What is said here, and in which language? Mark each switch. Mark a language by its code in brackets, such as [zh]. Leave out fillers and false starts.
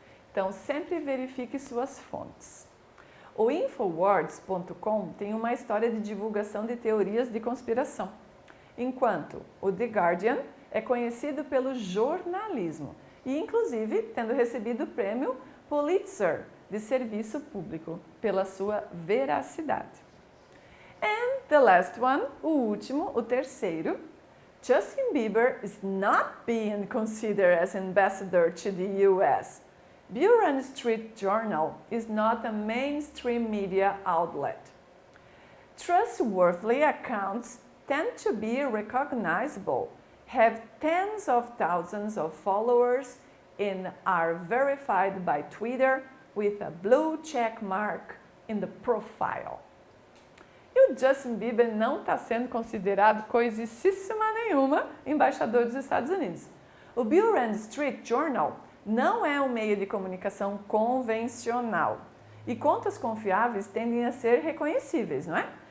[pt] Então, sempre verifique suas fontes. O Infowars.com tem uma história de divulgação de teorias de conspiração, enquanto o The Guardian é conhecido pelo jornalismo e, inclusive, tendo recebido o prêmio Pulitzer de serviço público pela sua veracidade. [en] And the last one, [pt] o último, o terceiro, [en] Justin Bieber is not being considered as ambassador to the US. Buren Street Journal is not a mainstream media outlet. Trustworthy accounts tend to be recognizable, have tens of thousands of followers, and are verified by Twitter with a blue check mark in the profile. [pt] E o Justin Bieber não está sendo considerado coisíssima nenhuma embaixador dos Estados Unidos. O Buren Street Journal não é um meio de comunicação convencional. E contas confiáveis tendem a ser reconhecíveis, não é?